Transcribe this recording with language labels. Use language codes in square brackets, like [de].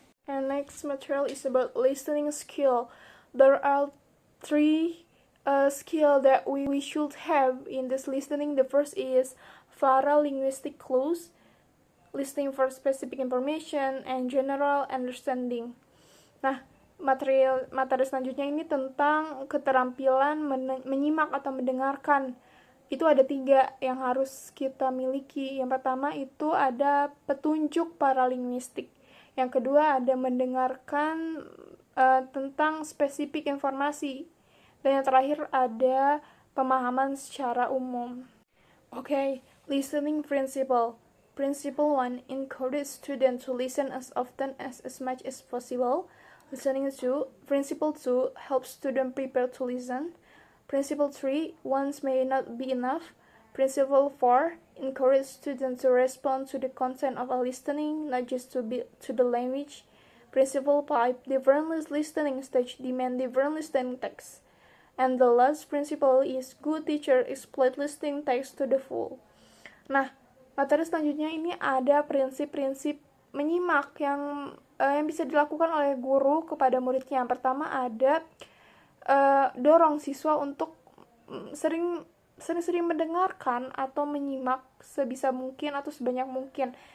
[en] And next material is about listening skill. There are three skill that we should have in this listening. The first is paralinguistic clues, listening for specific information, and general understanding. [id] Nah, materi selanjutnya ini tentang keterampilan menyimak atau mendengarkan. Itu ada 3 yang harus kita miliki. Yang pertama itu ada petunjuk paralinguistik. Yang kedua ada mendengarkan tentang spesifik informasi. Dan yang terakhir ada pemahaman secara umum. [en] Okay, listening principle. Principle 1, encourage students to listen as often as much as possible. Listening 2, Principle 2, help students prepare to listen. Principle 3, once may not be enough. Principle 4, encourage students to respond to the content of a listening, not just to the language. Principle 5. Different listening stage demand different listening text. And the last principle is good teacher exploit listening text to the full. [id] Nah, materi selanjutnya ini ada prinsip-prinsip menyimak yang bisa dilakukan oleh guru kepada muridnya. Yang pertama ada dorong siswa untuk sering-sering mendengarkan atau menyimak sebisa mungkin atau sebanyak mungkin.